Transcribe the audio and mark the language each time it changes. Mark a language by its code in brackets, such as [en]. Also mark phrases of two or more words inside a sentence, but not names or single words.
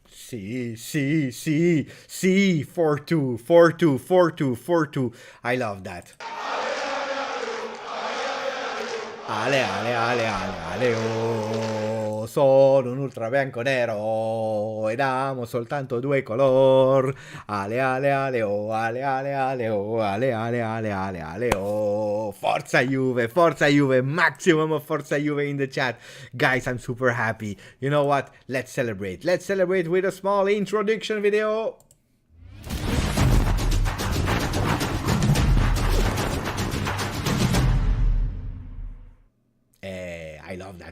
[en] see, 4-2, 4-2, 4-2, 4-2. I love that. Ale, ale, ale, ale, ale, [it] oh, sono un ultra bianco nero ed amo soltanto due color. Ale, ale, ale, oh, ale, ale, ale, oh, ale, ale, ale, ale, ale, oh. Forza Juve, [en] maximum of [it] Forza Juve [en] in the chat. Guys, I'm super happy. You know what? Let's celebrate. Let's celebrate with a small introduction video. I love that.